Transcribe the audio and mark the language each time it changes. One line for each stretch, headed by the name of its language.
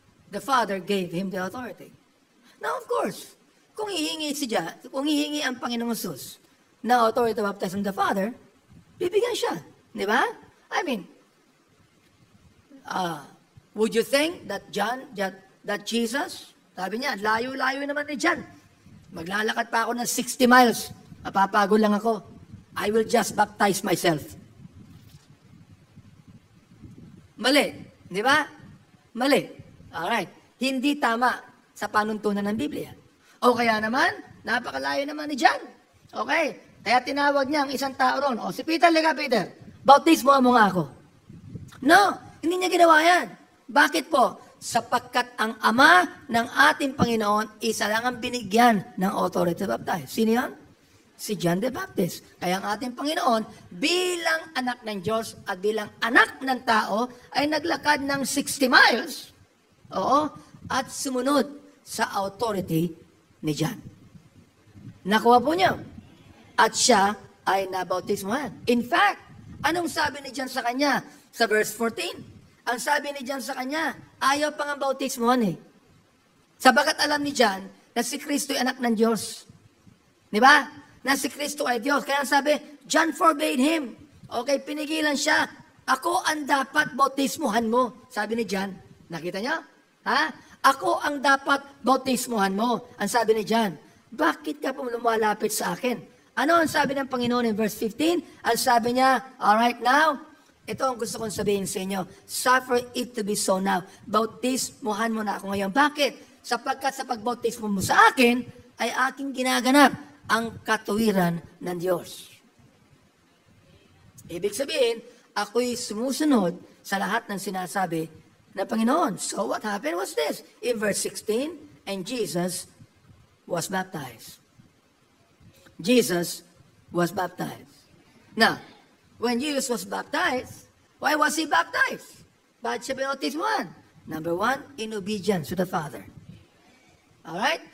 English: The Father gave him the authority. Now, of course,
Filipino: kung hihingi ang Panginoong Jesus na
English: authority to baptize from the Father,
Filipino: bibigyan siya. Di ba?
English: I mean, would you think that Jesus,
Filipino: sabi niya, layo-layo naman ni
English: John.
Filipino: Maglalakad pa ako ng 60 miles. Mapapagod lang ako.
English: I will just baptize myself.
Filipino: Mali. Di ba? Mali. Alright. Hindi tama sa panuntunan ng Biblia. O kaya naman, napakalayo naman ni John. Okay. Kaya tinawag niya ang isang tao ron. O si Peter, liga Peter, bautismo mo nga ako. No, hindi niya ginawa yan. Bakit po? Sapagkat ang Ama ng ating Panginoon, isa lang ang binigyan ng authority to baptize. Sino yan? Si John the Baptist. Kaya ang ating Panginoon, bilang anak ng Diyos at bilang anak ng tao, ay naglakad ng 60 miles, at sumunod sa authority ni John. Nakuha po niya. At siya ay nabautismuhan.
English: In fact,
Filipino: anong sabi ni John sa kanya? Sa verse 14, ang sabi ni John sa kanya, ayaw pang ang bautismuhan Sabagat alam ni John na si Kristo ay anak ng Diyos. Di ba? Na si Kristo ay Diyos. Kaya sabi,
English: John forbade him.
Filipino: Okay, pinigilan siya. Ako ang dapat bautismuhan mo. Sabi ni John. Nakita niyo? Ha? Ako ang dapat bautismuhan mo. Ang sabi ni John. Bakit ka po lumalapit sa akin? Ano ang sabi ng Panginoon in verse 15? Ang sabi niya,
English: alright now,
Filipino: ito ang gusto kong sabihin sa inyo.
English: Suffer it to be so now.
Filipino: Bautismuhan mo na ako ngayon. Bakit? Sapagkat sa pagbautismo mo sa akin, ay aking ginaganap ang katuwiran ng Diyos. Ibig sabihin, ako'y sumusunod sa lahat ng sinasabi ng Panginoon.
English: So what happened was this. In verse 16, and Jesus was baptized. Jesus was baptized. Now, when Jesus was baptized, why was he baptized?
Filipino: Bakit siya binautismuhan?
English: Number one, in obedience to the Father. Alright?